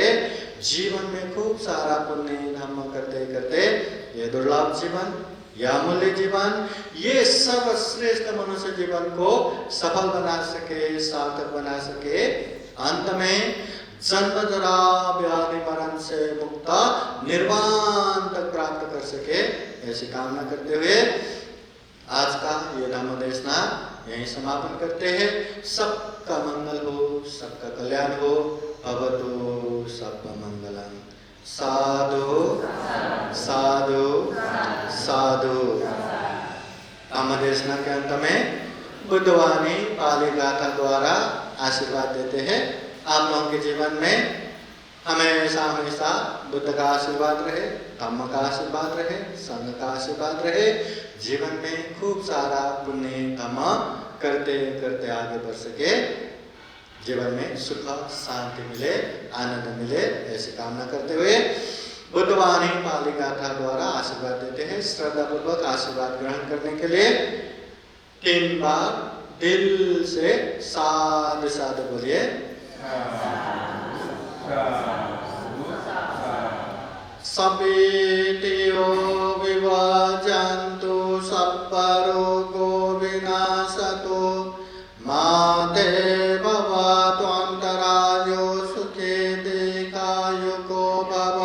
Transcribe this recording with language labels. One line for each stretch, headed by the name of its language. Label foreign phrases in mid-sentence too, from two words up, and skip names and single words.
Hindi: जीवन में खूब सारा पुण्य धर्म करते करते ये दुर्लभ जीवन, यह अमूल्य जीवन, ये सर्वश्रेष्ठ मनुष्य जीवन को सफल बना सके, सार्थक बना सके, अंत में जन्म जरा व्याधि मरण से मुक्त निर्वाण तक प्राप्त कर सके, ऐसी कामना करते हुए आज का ये धम्म देशना यहीं समापन करते हैं। सबका मंगल हो, सबका कल्याण हो।
Pali: भवतु सबका मंगलम। साधु साधु साधु।
Hindi: धम्म देशना के अंत में बुद्धवाणी पाली गाथा द्वारा आशीर्वाद देते हैं। आप लोगों के जीवन में हमेशा हमेशा बुद्ध का आशीर्वाद रहे, धम्म का आशीर्वाद रहे, संघ का आशीर्वाद रहे। जीवन में खूब सारा पुण्य धम्म करते करते आगे बढ़ सके, जीवन में सुख शांति मिले, आनंद मिले, ऐसी कामना करते हुए बुद्धवाणी पाली गाथा द्वारा आशीर्वाद देते हैं। श्रद्धा पूर्वक आशीर्वाद ग्रहण करने के लिए 3 बार दिल से साधु साधु बोलिए।
Pali: सपीतियो विभाजन्तु सप्परोगो विनाशतो माते भवतु अन्तरायो सुखे दीर्घायुको भव।